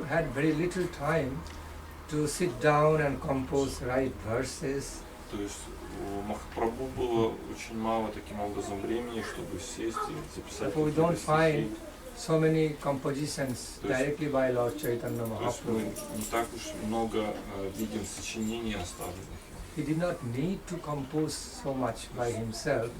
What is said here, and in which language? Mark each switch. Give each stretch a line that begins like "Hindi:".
English: So Mahaprabhu had very little time to sit down and compose right verses.
Russian: То есть у Махапрабху было очень мало таким образом времени, чтобы сесть и записать
English: We don't
Russian: какие-то стихи.
English: so many compositions directly by Lord Chaitanya
Russian: То есть мы
English: Mahaprabhu.
Russian: не так уж много видим сочинений оставленных.
English: He did not need to compose so much by himself